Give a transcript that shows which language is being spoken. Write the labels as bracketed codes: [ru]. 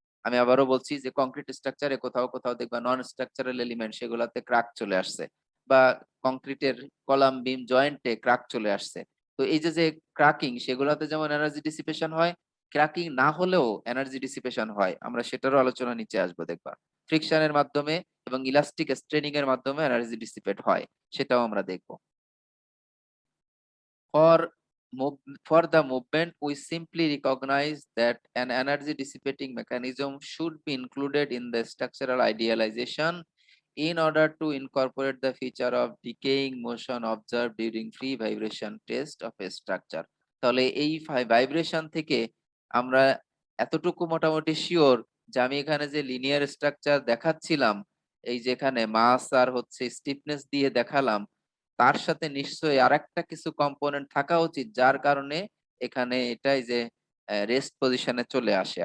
[bn] আমি আবারও বলছি যে কংক্রিট স্ট্রাকচারে কোথাও কোথাও দেখবা নন স্ট্রাকচারাল এলিমেন্ট, সেগুলাতে ক্রাক চলে আসছে, বা কংক্রিটের কলাম বিম জয়েন্টে ক্রাক চলে আসছে। তো এই যে যে ক্রাকিং, সেগুলাতে যেমন এনার্জি ডিসিপেশন হয়, ক্রাকিং না হলেও এনার্জি ডিসিপেশন হয়। আমরা সেটারও আলোচনা নিচে আসবো দেখবা। ফ্রিকশনের মাধ্যমে এবং ইলাস্টিক স্ট্রেনিং এর মাধ্যমে এনার্জি ডিসিপেট হয়, সেটাও আমরা দেখবো। [en] For for the movement, we simply recognize that an energy dissipating mechanism should be included in the structural idealization in order to incorporate the feature of decaying motion observed during free vibration test of a structure. [bn] তাহলে এই vibration থেকে আমরা এতটুকু মোটামুটি sure যে আমি এখানে যে লিনিয়ার স্ট্রাকচার দেখাচ্ছিলাম, এই যেখানে মাস আর হচ্ছে স্টিফনেস দিয়ে দেখালাম, তার সাথে নিশ্চয়ই আরেকটা কিছু কম্পোনেন্ট থাকা উচিত, যার কারণে এখানে এটাই যে রেস্ট পজিশনে চলে আসে।